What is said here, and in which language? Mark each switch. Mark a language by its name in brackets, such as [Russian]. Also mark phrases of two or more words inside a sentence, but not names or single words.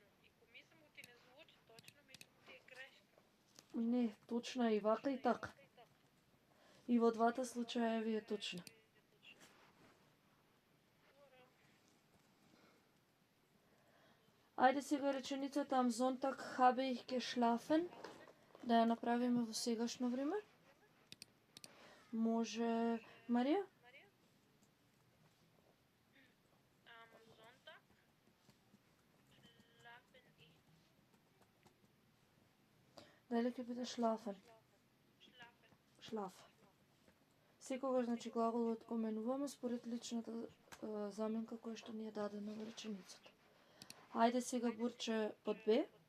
[Macedonian] И ко мислам ти не звучи точно, мислам ти е грешка. Не, точна е и вака и така. И во двата случаеви е точна. Ајде сега реченицата [German] Am Sonntag habe ich geschlafen, [Macedonian] да ја направиме во сегашно време. Може, Марија? [German] Am Sonntag schlafen ich. [Macedonian] Дали ќе биде schlafen? [German] Schlafen. [Macedonian] Шлаф. Секогаш, значи, глаголот го менуваме според личната заменка која што ни е дадена во реченицата. Ајде сега Бурче под Б.